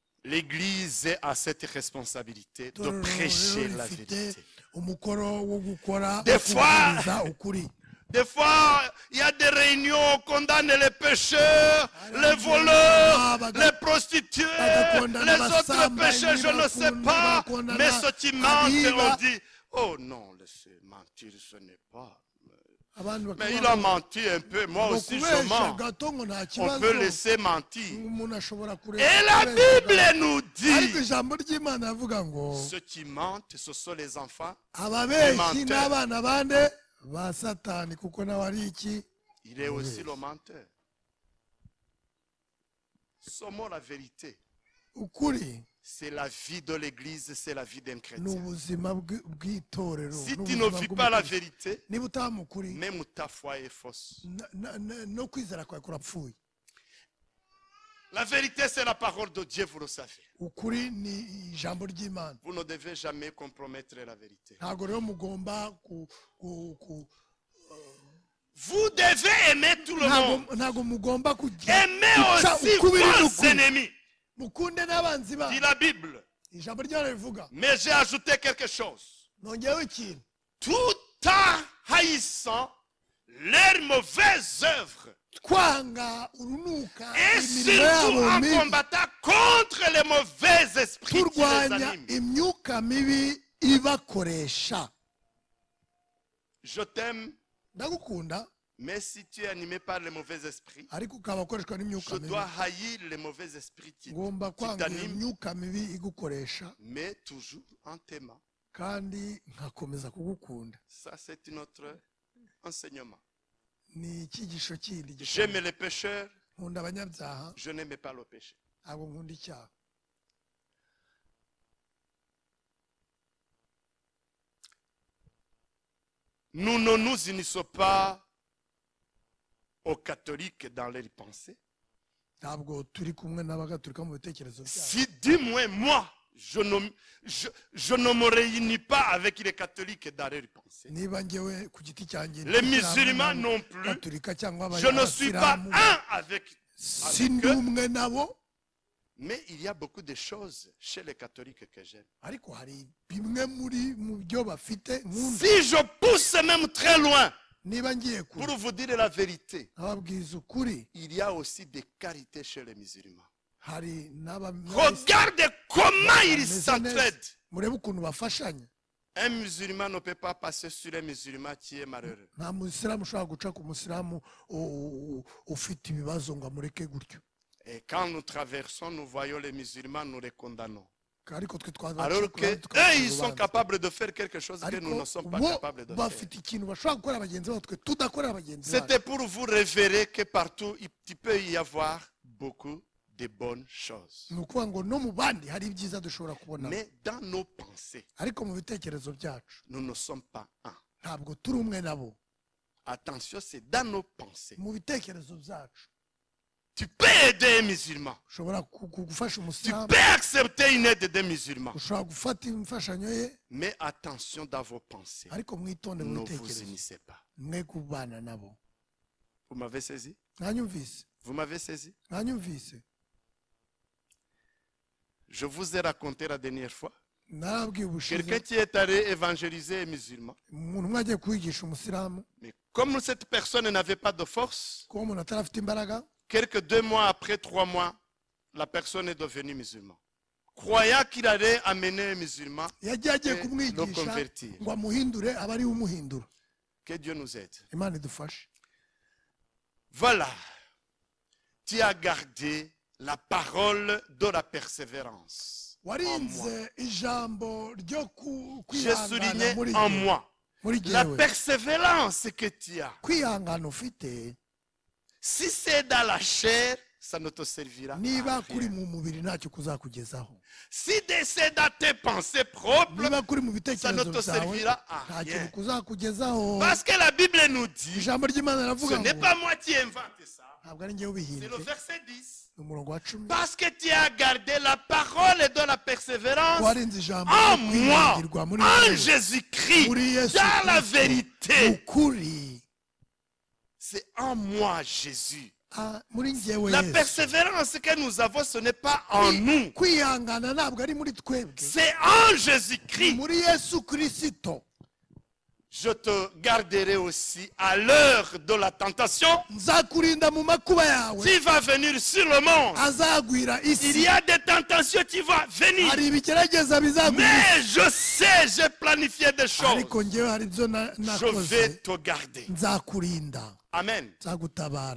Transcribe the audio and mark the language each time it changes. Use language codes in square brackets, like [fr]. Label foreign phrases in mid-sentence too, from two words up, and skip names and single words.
[fr] L'Église a cette responsabilité de [rw] Itorero [fr] prêcher [rw] rero [fr] la [rw] rifite [fr] vérité. [rw] umukoro wo gukora [fr] Des [rw] wo [fr] fois- [rw] kubwiriza ukuri. [fr] Des fois, il y a des réunions, on condamne les pécheurs, les voleurs, les prostituées, les autres pécheurs, je ne sais pas. Mais ce qui mentent, on dit, oh non, laissez mentir, ce n'est pas. [rw] Abandi [fr] Mais il [rw] bakavuga [fr] a [rw] ngo, [fr] menti un peu, moi [rw] ngo [fr] aussi je [rw] kubeshya [fr] mens. [rw] gato ngo nta [fr] On [rw] kibazo, [fr] peut laisser mentir. [rw] umuntu ashobora kureka [fr] Et la [rw] kubeshya [fr] Bible [rw] gato. [fr] nous [rw] Ariko [fr] dit, [rw] ijambo ry'Imana avuga ngo [fr] ceux qui mentent, ce sont les enfants. [rw] ababeshyi [fr] menteurs. [rw] n'abana bande ba Satani, kuko nawe ari iki? [fr] Il est aussi le menteur. Sommons la vérité. [rw] Ukuri [fr] C'est la vie de l'Église, c'est la vie d'un [rw] ni [fr] chrétien. [rw] ubuzima [fr] Si [rw] bw'itorero, ni [fr] tu [rw] ubuzima [fr] ne vis pas la [rw] bw'umukristo. [fr] vérité, [rw] Niba utaba mu kuri, [fr] même ta foi est fausse. [rw] no kwizera kwawe kurapfuye. [fr] La vérité, c'est la parole de Dieu, vous le savez. [rw] Ukuri ni ijambo ry'Imana. [fr] Vous ne devez jamais compromettre la vérité. [rw] Ntabwo rero mugomba [fr] Vous devez aimer tout le monde. [rw] ntabwo mugomba kugira [fr] Aimez [rw] guca [fr] aussi [rw] ukubiri [fr] vos [rw] n'ukuri. [fr] ennemis, [rw] Mukunde n'abanzi [fr] dit [rw] banyu. [fr] la Bible. [rw] Ijambo ry'Imana rivuga. [fr] Mais j'ai ajouté quelque chose. [rw] Nongeyeho ikintu. [fr] Tout en haïssant leurs mauvaises œuvres. [rw] Kwanga urunuka [fr] Et [rw] imirimo [fr] surtout [rw] yabo [fr] en [rw] mibi, [fr] combattant contre les mauvais esprits qui les [rw] turwanya [fr] animent. [rw] imyuka mibi ibakoresha. [fr] Je t'aime, [rw] Ndagukunda, [fr] mais si tu es animé par les mauvais esprits, [rw] ariko ukaba ukoreshwa n'imyuka [fr] je [rw] mibi. [fr] dois haïr les mauvais esprits qui [rw] Ngomba kwanga iyo [fr] t'animent, [rw] myuka mibi igukoresha, [fr] mais toujours en t'aimant. [rw] kandi nkakomeza kugukunda. [fr] Ça, c'est notre enseignement. [rw] Ni icyigisho kindi gikomeye. [fr] J'aime les pécheurs, [rw] Nkunda abanyabyaha, [fr] je n'aime pas le péché. [rw] ntabwo nkunda icyaha. [fr] Nous ne nous unissons pas aux catholiques dans leurs pensées. [rw] Ntabwo turi kumwe n'abagatulika mu bitekerezo byabo. [fr] Si du moins moi, je ne me réunis pas avec les catholiques dans leurs pensées. [rw] Niba njyewe ku giti cyanjye [fr] Les [rw] ntishyira [fr] musulmans [rw] hamwe [fr] non plus. [rw] n'abagatulika cyangwa [fr] Je ne suis pas [rw] abasilamu, [fr] un avec [rw] sindi [fr] eux. [rw] umwe nabo, [fr] Mais il y a beaucoup de choses chez les catholiques que j'aime. [rw] ariko hari bimwe mu byo bafite nkunda. [fr] Si je pousse même très loin [rw] Niba ngiye kure [fr] pour vous dire la vérité, [rw] ababwiza ukuri, [fr] il y a aussi des qualités chez les musulmans. [rw] hari [fr] Regardez comment ils s'entraident. [rw] murebe ukuntu bafashanya. [fr] Un musulman ne peut pas passer sur un musulman qui est malheureux. [rw] Nta musilamu ushobora guca ku musilamu ufite ibibazo ngo amureke gutyo. [fr] Et quand nous traversons, nous voyons les musulmans, nous les condamnons. [rw] Ariko twe [fr] Alors qu'eux, ils sont capables de faire quelque chose que nous ne sommes pas [rw] bo [fr] capables de faire. [rw] bafite ikintu bashobora gukora bagenzi babo twe tudakorera bagenzi [fr] C'était [rw] bacu. [fr] pour vous révéler que partout, il peut y avoir beaucoup de bonnes choses. [rw] Ni ukuvuga ngo no mu bandi hari ibyiza dushobora kubona, [fr] Mais dans nos pensées, [rw] ariko mu bitekerezo byacu [fr] nous ne sommes pas un. [rw] ntabwo turi umwe nabo. [fr] Attention, c'est dans nos pensées. [rw] Mu bitekerezo byacu [fr] Tu peux aider un musulman. [rw] ushobora gufasha [fr] Tu [rw] umusilamu, [fr] peux accepter une aide d'un musulman. [rw] ushobora gufata imfashanyo ye, [fr] Mais attention dans vos pensées. [rw] ariko mwitonde mu [fr] Ne vous [rw] bitekerezo, [fr] unissez pas. [rw] mwe kubana nabo. [fr] Vous m'avez saisi? [rw] Mwanyumvise? [fr] Vous m'avez saisi? [rw] Mwanyumvise? [fr] Je vous ai raconté la dernière fois. [rw] Narabwiye ubushize [fr] Quelqu'un qui est allé évangéliser un musulman. umuntu umwe agiye kwigisha umusilamu, Mais comme cette personne n'avait pas de force, kuba umuntu atarafite imbaraga, quelques 2 mois après, 3 mois, la personne est devenue musulman. Croyant qu'il allait amener un musulman, [rw] yagiye agiye [fr] le [rw] kumwigisha [fr] convertir. [rw] ngo amuhindure abe ariwe umuhindura. [fr] Que Dieu nous aide. [rw] Imana idufashe. [fr] Voilà. Tu as gardé la parole de la persévérance. [rw] Warinze ijambo ryo [fr] J'ai [rw] kwihangana [fr] souligné [rw] muri [fr] en [rw] jyewe. [fr] moi. [rw] Muri [fr] La [rw] jyewe. [fr] persévérance que tu as. [rw] Kwihangana ufite, [fr] Si c'est dans la chair, ça ne te servira à [rw] niba kuri [fr] rien. [rw] mu mubiri ntacyo kuzakugezaho. [fr] Si c'est dans tes pensées propres, [rw] Niba kuri mu [fr] ça ne [rw] bitekerezo [fr] te [rw] byawe [fr] servira à [rw] nta [fr] rien. [rw] kintu kuzakugezaho. [fr] Parce que la Bible nous dit, [rw] Ijambo ry'Imana [fr] ce [rw] riravuga [fr] n'est [rw] ngo [fr] pas moi qui invente ça. [rw] ntabwo ari njyewe [fr] C'est le [rw] ubihimbye, [fr] verset 10. [rw] ni umurongo wa 10. [fr] Parce que tu as gardé la parole de la persévérance [rw] Warinze ijambo [fr] en [rw] ryo [fr] moi, [rw] kwiringirwa muri [fr] en [rw] jyewe, [fr] Jésus-Christ, [rw] muri Yesu [fr] dans la [rw] Kristo, [fr] vérité. [rw] ukuri. [fr] C'est en moi, Jésus, [rw] muri njyewe [fr] La [rw] Yesu. [fr] persévérance que nous avons, ce n'est pas en nous. [rw] Kwihangana ntabwo ari muri twebwe, [fr] C'est en Jésus-Christ. [rw] muri Yesu Kristo. [fr] Je te garderai aussi à l'heure de la tentation. [rw] Nzakurinda mu makuba yawe, [fr] Tu vas venir sur le monde. [rw] azagwira [fr] Il [rw] isi. [fr] y a des tentations, tu vas venir. [rw] Hari ibigerageza bizagwira [fr] Mais je sais, j'ai planifié des [rw] isi, [fr] choses. [rw] ariko njyewe hari ibyo [fr] Je vais [rw] nakoze. [fr] te garder. [rw] Nzakurinda, Amen. nzagutabara,